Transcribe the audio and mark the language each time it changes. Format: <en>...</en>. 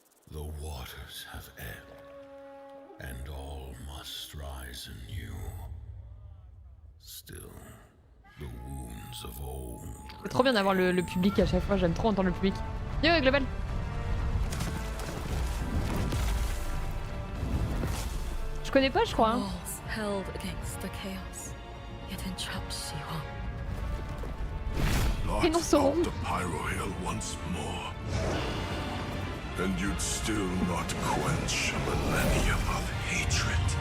<en>The waters have ebbed, and all must rise anew. Still, the wounds of old.</en> <fr>C'est trop bien d'avoir le public à chaque fois, j'aime trop entendre le public. Yo Global. Je connais pas, je crois. Hein.</fr> <en>Held against the chaos, yet entrapped she</en> <fr>Et non, son</fr> <en>to Pyro Hill once more, and you'd still not quench a millennium of hatred.</en>